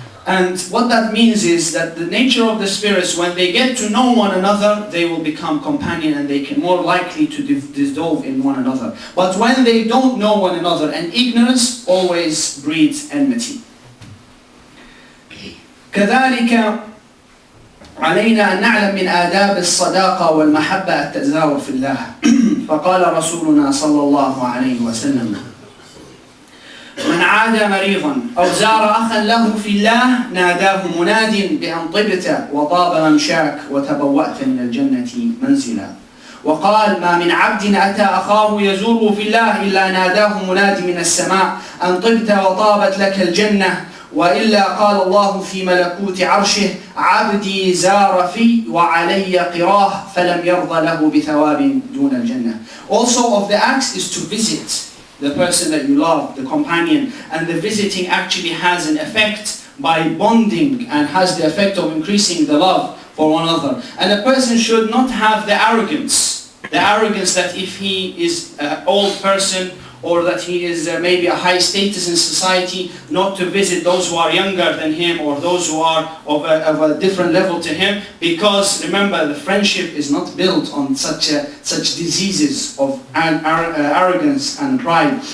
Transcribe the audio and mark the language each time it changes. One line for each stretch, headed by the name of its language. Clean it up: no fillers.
English: And what that means is that the nature of the spirits, when they get to know one another, they will become companion and they can more likely to dissolve in one another. But when they don't know one another, and ignorance always breeds enmity.
Arabic: كذلك علينا أن نعلم من آداب الصداقة والمحبة التزاور في الله. فقال رسولنا صلى الله عليه وسلم: من عاد مريضا أو زار أخا له في الله ناداه مناد بأن طبت وطاب ممشاك وتبوأت من الجنة منزلا. وقال: ما من عبد أتى أخاه يزوره في الله إلا ناداه مناد من السماء أن طبت وطابت لك الجنة. وإلا قال الله في ملكوت عرشه: عبدي زار في وعلي قراه فلم يرضى له بثواب دون الجنة.
English: Also of the acts is to visit the person that you love, the companion, and the visiting actually has an effect by bonding and has the effect of increasing the love for one another. And a person should not have the arrogance that if he is an old person or that he is maybe a high status in society, not to visit those who are younger than him or those who are of a different level to him, because remember, the friendship is not built on such diseases of arrogance and pride.